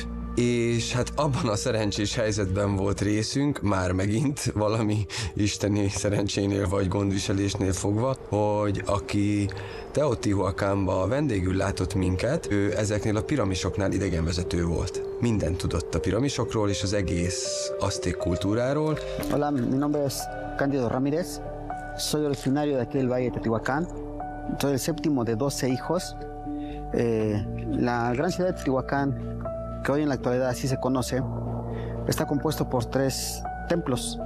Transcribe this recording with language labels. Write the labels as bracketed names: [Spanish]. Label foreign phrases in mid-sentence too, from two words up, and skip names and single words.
[Hungarian] És hát abban a szerencsés helyzetben volt részünk, már megint valami isteni szerencsénél vagy gondviselésnél fogva, hogy aki Teotihuacanba vendégül látott minket, ő ezeknél a piramisoknál idegenvezető volt. Mindent tudott a piramisokról és az egész azték kultúráról. [Spanish] Hola, mi nombre es Cándido Ramírez. Soy originario de aquí del Valle de Teotihuacán. Soy el séptimo de 12 hijos. La gran ciudad de Teotihuacán, que hoy en la actualidad así se conoce, está compuesto por 3 templos.